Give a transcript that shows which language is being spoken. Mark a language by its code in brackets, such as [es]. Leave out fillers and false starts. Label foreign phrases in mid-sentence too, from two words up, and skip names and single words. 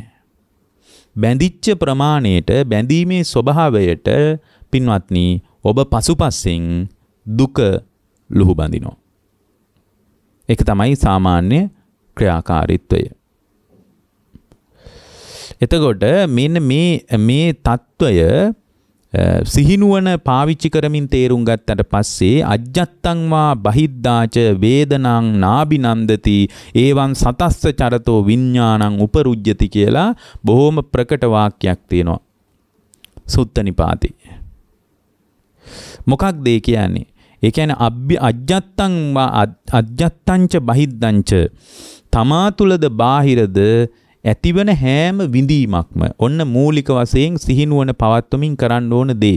[si] බැඳිච්ච ප්‍රමාණයට බැඳීමේ ස්වභාවයට පින්වත්නි ඔබ පසුපස්සෙන් දුක ලුහු බඳිනවා. ඒක තමයි සාමාන්‍ය ක්‍රියාකාරීත්වය. එතකොට මෙන්න මේ తত্ত্বය සිහිනුවන පාවිච්චි කරමින් තේරුම් ගත්තට පස්සේ [pi] අජ්ජත්තං වා බහිද්ධාච වේදනං නාබිනන්දති ඒවං සතස්ස චරතෝ විඥානං උපරුජ්ජති [si] කියලා බොහොම ප්‍රකට වාක්‍යයක් තියෙනවා සුත්ත නිපාතේ. මොකක්ද ඒ කියන්නේ? ඒ කියන්නේ [pi] අජ්ජත්තංච බහිද්ධංච [si] තමා තුලද බාහිරද ඇතිවන හැම විඳීමක්ම ඔන්න මූලික වශයෙන් සිහිනුවන පවත්වමින් කරන්න ඕන දේ.